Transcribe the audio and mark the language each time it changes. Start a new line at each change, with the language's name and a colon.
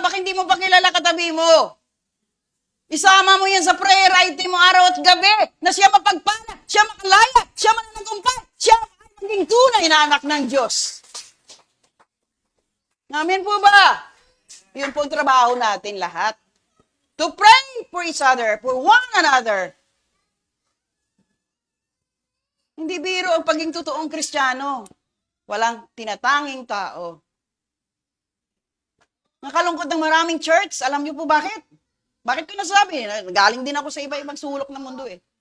Filipino: Bakit hindi mo pa kilala katabi mo? Isama mo yan sa prayer item mo araw at gabi na siya mapagpala, siya makalaya, siya mananagumpay, siya maging tunay na anak ng Diyos. Amen po ba? Yun po ang trabaho natin lahat.
English: To pray for each other, for one another.
Filipino: Hindi biro ang paging totoong Kristiyano. Walang tinatanging tao. Nakalungkot ng maraming church. Alam niyo po bakit? Bakit ko nasabi? Galing din ako sa iba-ibang sulok ng mundo eh.